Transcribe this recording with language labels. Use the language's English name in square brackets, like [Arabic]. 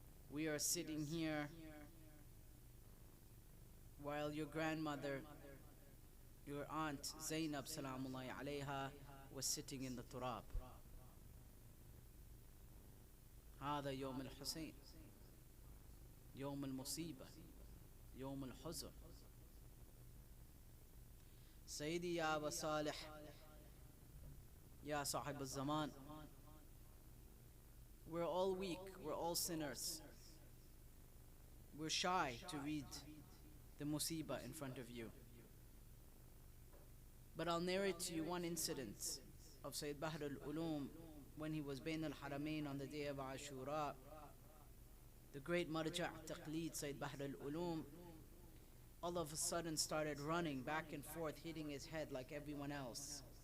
[English] We are sitting here while your grandmother, your aunt Zainab salamullahi alayha, was sitting in the turab. [Arabic] هذا يوم الحسين، يوم المصيبة، يوم الحزن. سيدي يا أبا صالح، يا صاحب الزمان, [English] we're all weak, we're all sinners. We're shy to read the musibah in front of you. But I'll narrate to you one incident of Sayyid Bahr al-Ulum when he was Bain al-Haramain on the day of Ashura. The great Marja' Taqleed, Sayyid Bahr al-Ulum, all of a sudden started running back and forth, hitting his head like everyone else.